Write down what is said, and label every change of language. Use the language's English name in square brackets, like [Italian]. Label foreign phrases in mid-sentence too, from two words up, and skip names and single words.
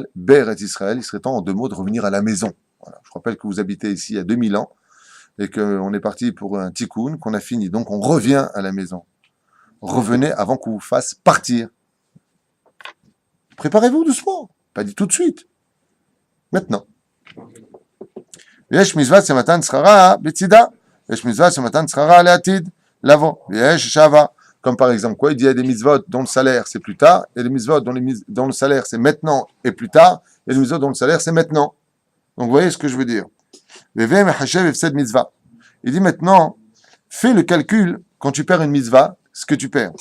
[French] Ber et Israël, il serait temps en 2 mots de revenir à la maison. Voilà. Je rappelle que vous habitez ici il y a 2000 ans et qu'on est parti pour un tikkun, qu'on a fini. Donc on revient à la maison. Revenez avant qu'on vous fasse partir. Préparez-vous doucement. Pas dit tout de suite. Maintenant. [Hebrew] ויש מצוות שמתן שכרה בצידה, ויש מצוות שמתן שכרה לעתיד לבוא, ויש שווה. [French] Comme par exemple quoi, il dit il y a des mitzvot dont le salaire c'est plus tard, et des mitzvot dont le salaire c'est maintenant et plus tard, et des mitzvot dont le salaire c'est maintenant. Donc vous voyez ce que je veux dire. Il dit maintenant, fais le calcul quand tu perds une mitzvah, ce que tu perds.